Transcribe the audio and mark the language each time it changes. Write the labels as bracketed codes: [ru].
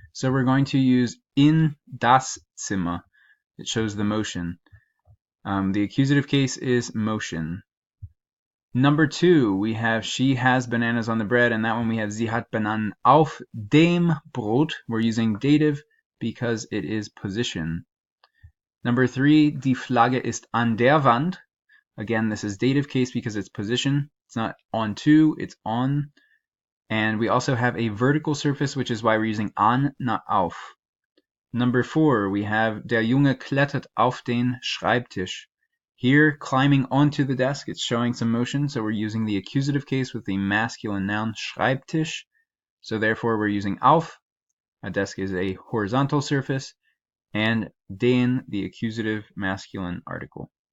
[en] So we're going to use [de] in das Zimmer. [en] It shows the motion. The accusative case is motion. Number two, we have she has bananas on the bread, and that one we have [de] sie hat Bananen auf dem Brot. [en] We're using dative because it is position. Number three, [de] die Flagge ist an der Wand. [en] Again, this is dative case because it's position. It's not on to, it's on. And we also have a vertical surface, which is why we're using an, not auf. Number four, we have [de] der Junge klettert auf den Schreibtisch. [en] Here, climbing onto the desk, it's showing some motion, so we're using the accusative case with the masculine noun Schreibtisch. So therefore, we're using auf. A desk is a horizontal surface, and den, the accusative masculine article.